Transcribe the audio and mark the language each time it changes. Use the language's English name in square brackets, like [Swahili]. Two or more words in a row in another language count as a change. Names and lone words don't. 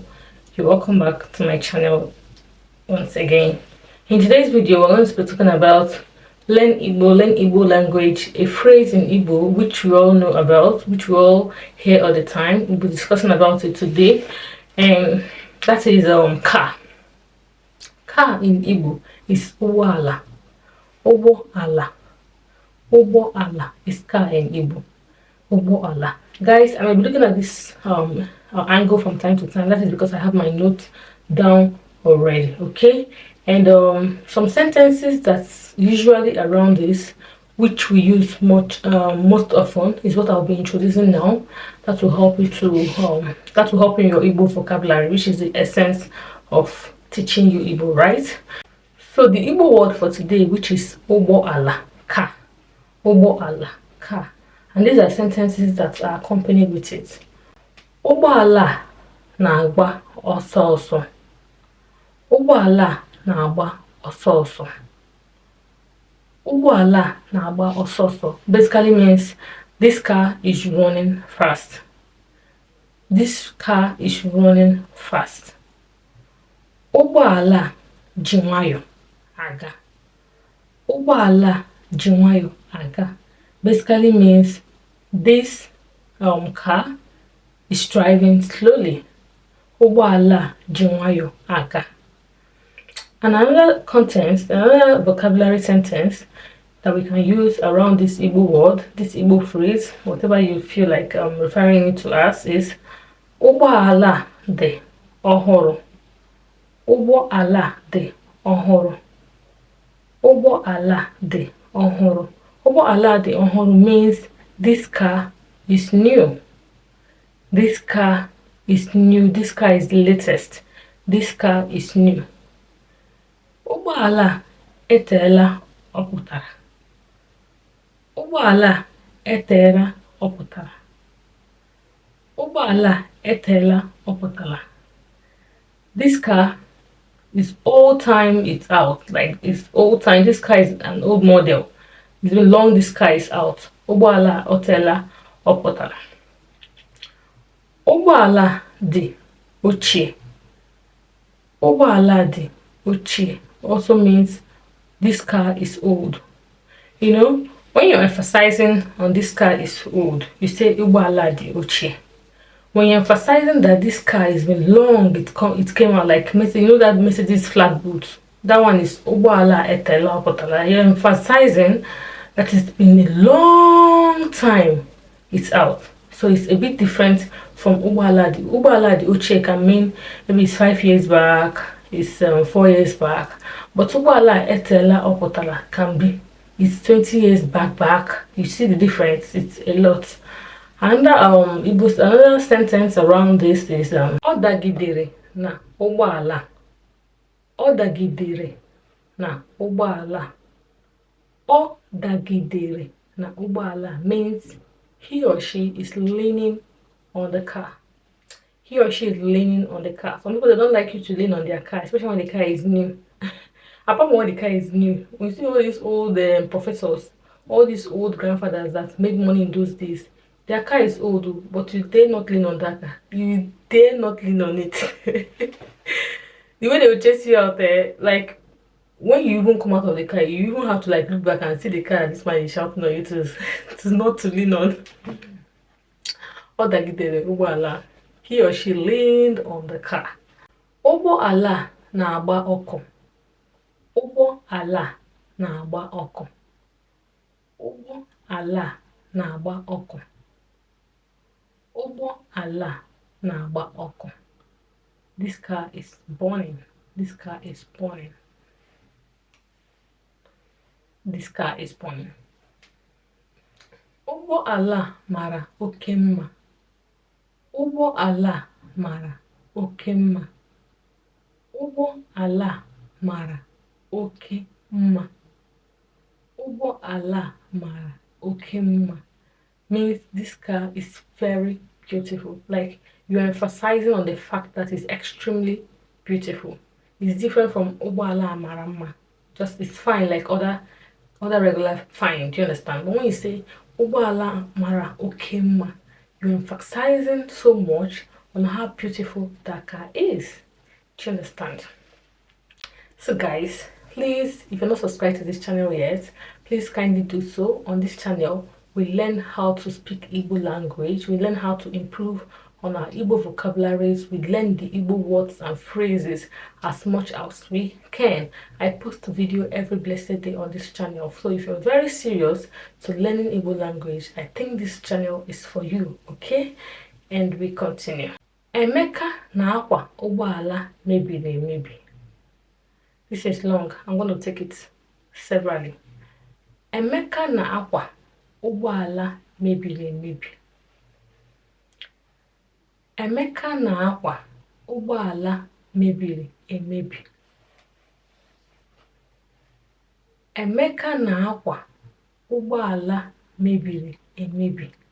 [English] You're welcome back to my channel once again. In today's video, we're going to be talking about Learn Igbo language, a phrase in Igbo which we all know about, which we all hear all the time. We'll be discussing about it today, and that is ka. Ka in Igbo is Ugbo-Ala. Ugbo-Ala. Ugbo-Ala is ka in Igbo. Ugbo-Ala. Guys, I will be looking at this angle from time to time. That is because I have my notes down already, okay? And some sentences that's usually around this, which we use most often, is what I'll be introducing now. That will help you to that will help in your Igbo vocabulary, which is the essence of teaching you Igbo, right? So the Igbo word for today, which is Ugbo-Ala, ka. Ugbo-Ala, ka. And these are sentences that are accompanied with it. [Igbo] Ugbo-Ala na-agba ọsọ ọsọ. Ugbo-Ala na-agba ọsọ ọsọ. Ugbo-Ala na-agba ọsọ ọsọ [English] basically means this car is running fast. This car is running fast. [Igbo] Ugbo-Ala ji nwayọ aga. Ugbo-Ala ji nwayọ aga [English] basically means this car is driving slowly. [Igbo] Ugbo-Ala ji nwayọ aga. [English] And another vocabulary sentence that we can use around this Igbo word, this Igbo phrase, whatever you feel like referring it to as, is [Igbo] Ugbo-Ala dị ọhụrụ. Ugbo-Ala dị ọhụrụ. Ugbo-Ala dị ọhụrụ. Ugbo-Ala dị ọhụrụ [English] means this car is new. This car is new. This car is the latest. This car is new. [Igbo] Ugbo-Ala eteela ọpụtara. Ugbo-Ala eteela ọpụtara. Ugbo-Ala eteela ọpụtara. [English] This car is old time, it's out. Like, it's old time. This car is an old model. It's been long, this car is out. [Igbo] Ugbo-Ala eteela ọpụtara. Ugbo-Ala dị ochie. Ugbo-Ala dị ochie [English] also means this car is old. You know, when you're emphasizing on this car is old, you say [Igbo] Ugbo-Ala dị ochie. [English] When you're emphasizing that this car has been long, it came out like, you know that Mercedes flat boot. That one is [Igbo] Ugbo-Ala eteela ọpụtara. [English] You're emphasizing that it's been a long time it's out. So it's a bit different from [Igbo] Ugbo-Ala dị. Ugbo-Ala dị ochie [English] can mean maybe it's 5 years back, it's 4 years back. But [Igbo] Ugbo-Ala eteela ọpụtara [English] can be it's 20 years back. You see the difference, it's a lot. Another sentence around this is [Igbo] ọ dagidere na Ugbo-Ala. Ọ dagidere na Ugbo-Ala. Ọ dagidere na Ugbo-Ala [English] means he or she is leaning on the car. He or she is leaning on the car. Some people, they don't like you to lean on their car, especially when the car is new. Apart from when the car is new, we see all these old professors, all these old grandfathers that made money in those days. Their car is old, but you dare not lean on that car. You dare not lean on it. The way they will chase you out there, like, when you even come out of the car, you even have to like look back and see the car. This man is shouting on you to not to lean on. Or that Ugbo-Ala, he or she leaned on the car. [Igbo] Ugbo-Ala na-agba ọkụ. Ugbo-Ala na-agba ọkụ. Ugbo-Ala na-agba ọkụ. Ugbo-Ala na-agba ọkụ. [English] This car is burning. This car is burning. This car is burning. [Igbo] Ugbo-Ala mara oke mma. Ugbo-Ala mara oke mma. Ugbo-Ala mara oke mma. Ugbo-Ala mara oke mma [English] means this car is very beautiful. Like, you're emphasizing on the fact that it's extremely beautiful. It's different from [Igbo] Ugbo-Ala mara mma. [English] Just, it's fine like other regular fine. Do you understand? But when you say [Igbo] Ugbo-Ala mara oke mma, [English] you're emphasizing so much on how beautiful that car is. Do you understand? So guys, please, if you're not subscribed to this channel yet, please kindly do so. On this channel, we learn how to speak Igbo language. We learn how to improve on our Igbo vocabularies. We learn the Igbo words and phrases as much as we can. I post a video every blessed day on this channel. So if you're very serious to learning Igbo language, I think this channel is for you, okay? And we continue. [Igbo] Emeka na akwa Ugbo-Ala mebiri emebi. [English] This is long. I'm going to take it severally. [Igbo] Emeka na akwa Ugbo-Ala mebiri emebi. Emeka na akwa Ugbo-Ala mebiri emebi. Emeka na akwa Ugbo-Ala mebiri emebi.